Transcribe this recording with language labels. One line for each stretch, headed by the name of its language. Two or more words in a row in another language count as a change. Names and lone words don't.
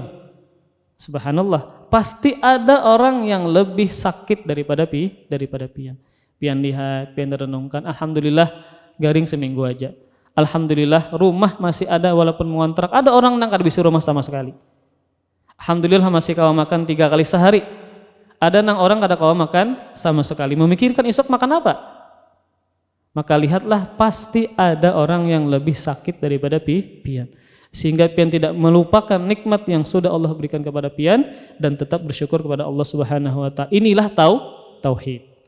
Indonesian: Subhanallah, pasti ada orang yang lebih sakit daripada pian.
Banjar: Pian lihat, pian renungkan, alhamdulillah garing seminggu aja.
Indonesian: Alhamdulillah rumah masih ada walaupun mengontrak.
Banjar: Ada orang nang kada bisa rumah sama sekali. Alhamdulillah masih kawa makan 3 kali sehari. Ada nang orang kada kawa makan sama sekali.
Indonesian: Memikirkan esok makan apa? Maka lihatlah pasti ada orang yang lebih sakit daripada pian. Sehingga pian tidak melupakan nikmat yang sudah Allah berikan kepada pian dan tetap bersyukur kepada Allah
Arabic: سبحانه وتعالى.
Indonesian: Inilah tauhid.